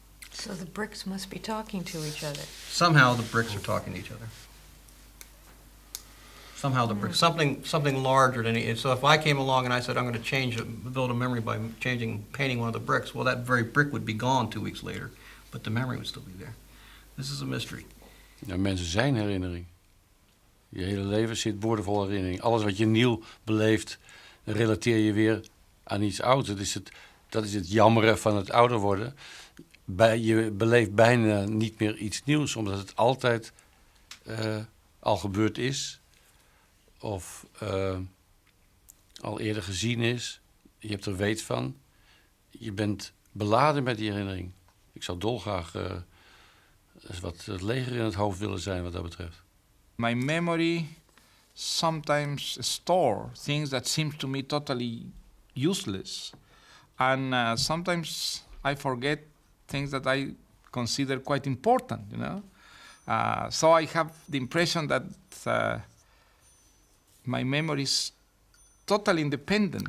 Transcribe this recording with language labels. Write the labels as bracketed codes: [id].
[en] So the bricks must be talking to each other. Somehow the bricks are talking to each other. Somehow the bricks, something larger than it. So if I came along and I said I'm going to build a memory by painting one of the bricks, well, that very brick would be gone 2 weeks later, but the memory would still be there. This is a mystery. [nl] Ja, mensen zijn herinnering. Je hele leven zit boordevol herinnering. Alles wat je nieuw beleeft, relateer je weer aan iets ouds. Dat is het jammeren van het ouder worden. Je beleeft bijna niet meer iets nieuws, omdat het altijd al gebeurd is. Of al eerder gezien is. Je hebt er weet van. Je bent beladen met die herinnering. Ik zou dolgraag wat het leger in het hoofd willen zijn wat dat betreft. [en] My memory sometimes store things that seem to me totally useless. And sometimes I forget things that I consider quite important, you know. So I have the impression that my memory is totally independent.